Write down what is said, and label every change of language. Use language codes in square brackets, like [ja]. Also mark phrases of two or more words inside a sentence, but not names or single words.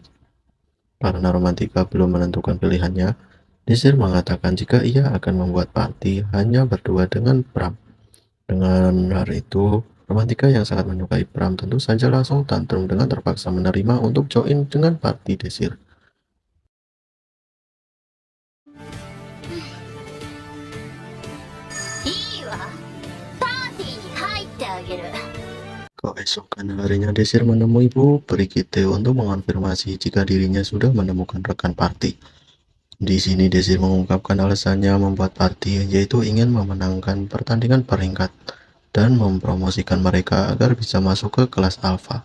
[id] Karena Romantika belum menentukan pilihannya, Desir mengatakan jika ia akan membuat party hanya berdua dengan Pram. Dengan hal itu, Romantika yang sangat menyukai Pram tentu saja langsung tantrum dengan terpaksa menerima untuk join dengan party Desir. [ja] いいわ。パーティーに入ってあげる。 [id] Keesokan harinya Desir menemui Bu Brigitte untuk mengonfirmasi jika dirinya sudah menemukan rekan party. Di sini Desir mengungkapkan alasannya membuat party, yaitu ingin memenangkan pertandingan peringkat dan mempromosikan mereka agar bisa masuk ke kelas alpha.